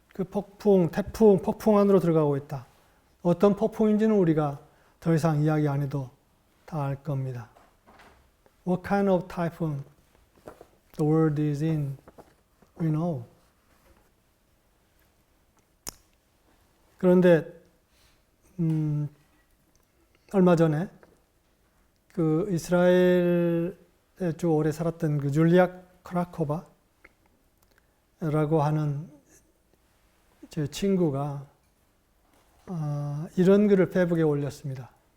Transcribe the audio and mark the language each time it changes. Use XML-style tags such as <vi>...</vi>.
<ko>폭풍 안으로 들어가고 있다. 어떤 폭풍인지는 우리가 더 이상 이야기 안 해도 다 알 겁니다.</ko> <en>What kind of typhoon the world is in, we know.</en> <ko>그런데 얼마 전에 이스라엘에 주 오래 살았던 줄리아 크라코바라고 하는 제 친구가 이런 글을 페이북에 올렸습니다.</ko>